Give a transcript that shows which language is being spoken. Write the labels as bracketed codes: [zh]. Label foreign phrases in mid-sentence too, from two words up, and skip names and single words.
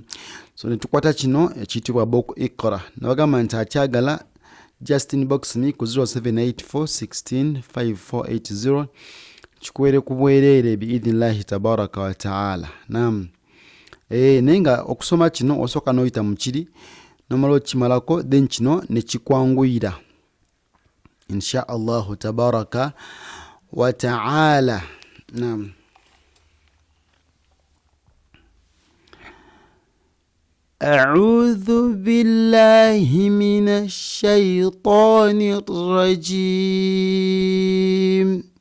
[lg] So netukwata kino ekiyitibwa Buku Iqra. Nabagamba nti akyagala [en] just inbox me [lg] ku 0784165480 kikuwere ku bwereere [ar] بإذن الله تبارك وتعالى. [lg] Naam. Naye nga okusoma kino osooka n'oyita mu kiri, nomala okimalako then kino ne kikwanguyira [ar] إن شاء الله تبارك وتعالى. [lg] Naam. [ar] أعوذ بالله من الشيطان الرجيم.